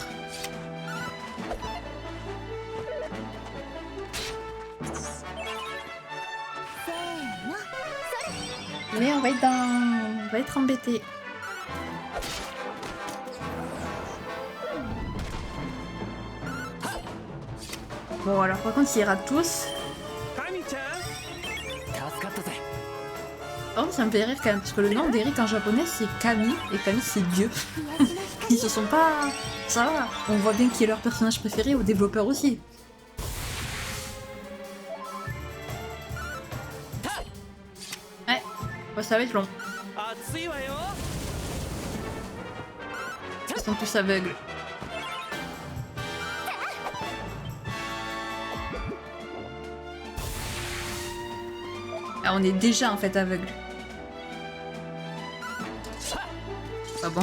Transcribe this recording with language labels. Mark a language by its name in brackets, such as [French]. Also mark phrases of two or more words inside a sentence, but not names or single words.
[French] Mais on va être embêté. Bon alors par contre s'ils ratent tous. [Japanese] タミちゃん。助かったぜ。 [French] Oh ça me fait rire quand même parce que le nom d'Eric en japonais c'est Kami et Kami c'est Dieu. Ils se sont pas... Ça va, on voit bien qui est leur personnage préféré aux développeurs aussi. Ouais, bah, ça va être long. [Japanese] 暑いわよ。 [French] Ils sont tous aveugles. Ah, on est déjà en fait aveugle. Pas bon.